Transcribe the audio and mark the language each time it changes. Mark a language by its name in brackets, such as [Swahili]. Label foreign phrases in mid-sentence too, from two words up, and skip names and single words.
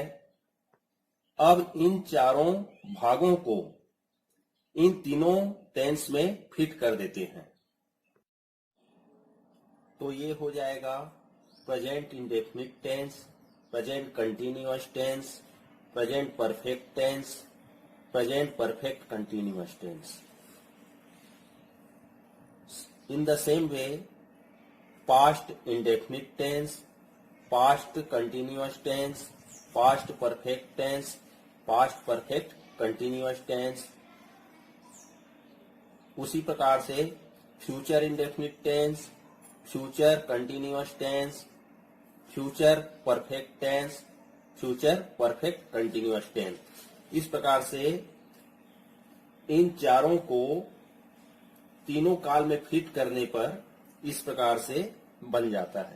[Hindi] अब इन चारों भागों को इन तीनों टेंस में फिट कर देते हैं, तो ये हो जाएगा [English] present indefinite tense, present continuous tense, present perfect tense, present perfect continuous tense. In the same way, past indefinite tense, past continuous tense, past perfect tense, past perfect continuous tense। उसी प्रकार से फ्यूचर इंडेफिनिट टेंस, फ्यूचर कंटिन्यूअस टेंस, फ्यूचर परफेक्ट टेंस, फ्यूचर परफेक्ट कंटिन्यूअस टेंस। [Hindi] इस प्रकार से इन चारों को तीनों काल में फिट करने पर इस प्रकार से बन जाता है।